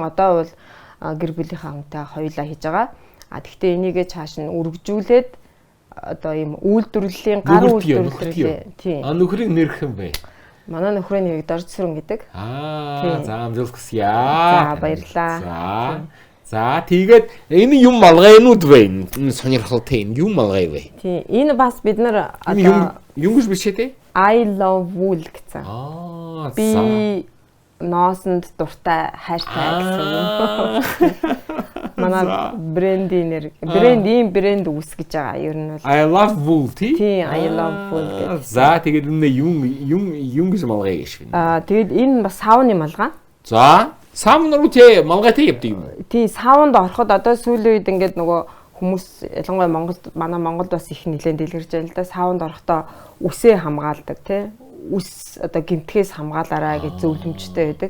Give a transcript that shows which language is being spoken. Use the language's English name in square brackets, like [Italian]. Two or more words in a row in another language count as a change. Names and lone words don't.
[Mongolian] Одоо бол гэр бүлийнхаа хүнтэй хоёулаа хийж байгаа. Тэгвэл энийгээ цааш нь өргөжүүлээд одоо ийм үйлдвэрлэлийн гар үйлдвэрлэлээ тийм. Нөхрийн нэрх юм бэ? Манай нөхрийн нэрийг Дорж Сүрэн гэдэг. За амжилт хүсье. За баярлалаа. За тэгээд энэ юм малгайнууд вэ? Энэ сонирхолтой юм малгай вэ? Тийм. Энэ бас бид нар одоо юм гэж бичээ те? [English] I love wool гэсэн. [Mongolian] Би ноосонд дуртай хайртай гэсэн. Манай брэнд брэнд үүсгэж байгаа. Ер нь бол [English] I love wool тий? [Mongolian] Тийм, [English] I love wool гэдэг. [Mongolian] За тэгээд энэ юм гэж малгай гэж байна. Тэгээд энэ бас сауны малгай. За, саун руу тий малгайтай явдаг юм. Тийм, саунд ороход одоо сүүлийн үед ингээд нөгөө хүмүүс ялангуяа манай Монголд бас их нэлээд дэлгэрж байна л да. Саунд орохдоо үсээ хамгаалдаг тий. Үс одоо гэмтгээс хамгаалаарай гэж зөвлөмжтэй байдаг.